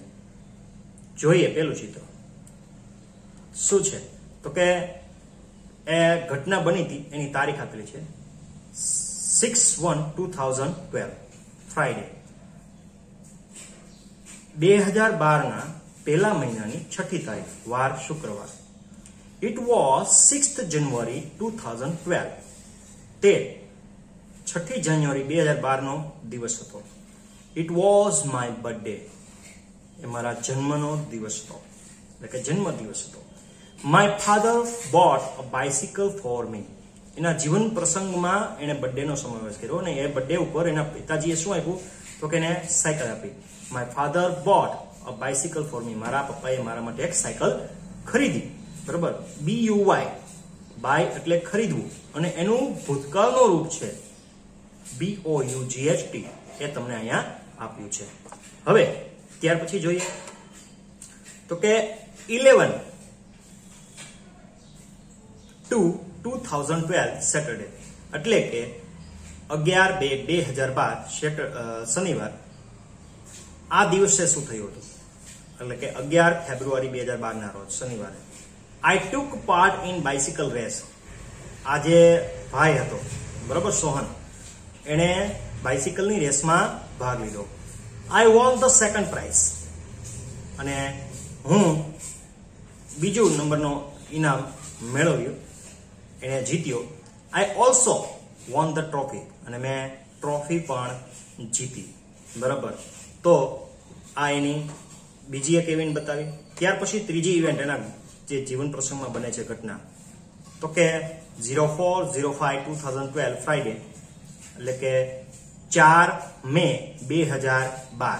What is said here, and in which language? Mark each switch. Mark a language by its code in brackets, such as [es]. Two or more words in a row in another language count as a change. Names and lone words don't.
[gu] જોઈએ પેલું ચિત્ર શું છે, તો કે એ ઘટના બની હતી એની તારીખ આપેલી છે [en] 6/1/2012 Friday. [gu] 2012 ના પહેલા મહિનાની 6ઠી તારીખ, વાર શુક્રવાર. [en] It was 6th January 2012. [gu] તે 6ઠી જાન્યુઆરી 2012 નો દિવસ હતો. [en] It was my birthday. [gu] એ મારા જન્મનો દિવસ હતો, એટલે કે જન્મ દિવસ હતો. [en] My father bought a bicycle for me. [gu] એના જીવન પ્રસંગમાં એને બર્થડે નો સમાવેશ કર્યો અને એ બર્થડે ઉપર એના પિતાજીએ શું આપ્યું, તો કે એને સાયકલ આપી. [en] My father bought a bicycle for me. [gu] મારા પપ્પાએ મારા માટે એક સાયકલ ખરીદી. બરોબર, BUY, બાય એટલે ખરીદવું, અને એનું ભૂતકાળનું રૂપ છે BOUGHT. એ તમને અહીંયા આપ્યું છે. હવે ત્યાર પછી જોઈએ તો કે [en] 11/2/2012 Saturday, [gu] એટલે કે 11/2/2012 શનિવાર. આ દિવસે શું થયું હતું, એટલે કે 11 ફેબ્રુઆરી 2012 ના રોજ શનિવારે. [en] I took part in bicycle race. [gu] આ જે ભાઈ હતો, બરોબર, સોહન, એને બાઇસિકલની રેસમાં ભાગ લીધો. [en] I won the second prize. [gu] અને હું બીજું નંબરનો ઇનામ મેળવ્યું, એને જીત્યો. [en] I also won the trophy. [gu] અને મેં ટ્રોફી પણ જીતી. બરાબર, તો આ એની બીજી એક ઇવેન્ટ બતાવી. ત્યાર પછી ત્રીજી ઇવેન્ટ એના જે જીવન પ્રસંગમાં બને છે ઘટના, તો કે [en] 04/05/2012 Friday, [gu] એટલે કે 4 મે 2012.